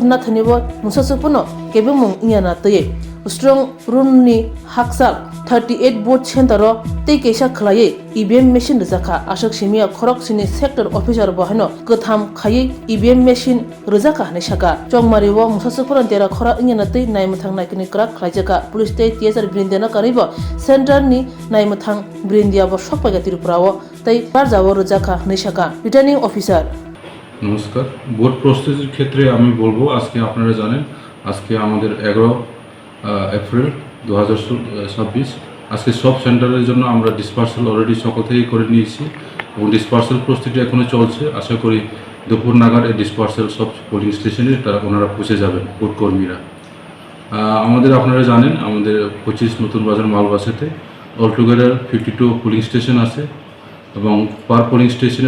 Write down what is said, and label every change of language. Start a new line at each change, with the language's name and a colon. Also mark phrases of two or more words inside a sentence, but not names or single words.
Kok Borok: na thanibo musasupuno kebemung inyana tei
English: strong room
Kok Borok: ni haksal 38 board center tei keisa khlai
English: EVM machine
Kok Borok: rizaka ashok simia khorok sini
English: sector officer
Kok Borok: bahano katham khai
English: EVM machine
Kok Borok: rizaka hane shaka chongmari wo musasupuran dera khora inyana tei naimuthang naikini krak khlaijaka police tei TSR brindena karibo center ni naimuthang brindia bo sokpaga tirupurawo tei barjawo rizaka hane shaka
English: returning officer
Bangla: নমস্কার বোর্ড প্রস্তুতির ক্ষেত্রে আমি বলবো আজকে আপনারা জানেন আজকে আমাদের 11 এপ্রিল 2026 আজকে সব সেন্টারের জন্য আমরা
English: dispersal already
Bangla: সকাল থেকেই করে নিয়েছি এবং ডিসপার্সাল প্রস্তুতি এখনো চলছে আশা করি দুপুর নাগাদ এই ডিসপার্সাল সব
English: polling station
Bangla: তারা ওনারা পৌঁছে যাবেন ভোট কর্মীরা আমাদের আপনারা জানেন আমাদের 25 নতুন বাজার মালবাসাতে
English: altogether 52 polling station
Bangla: আছে এবং
English: per polling station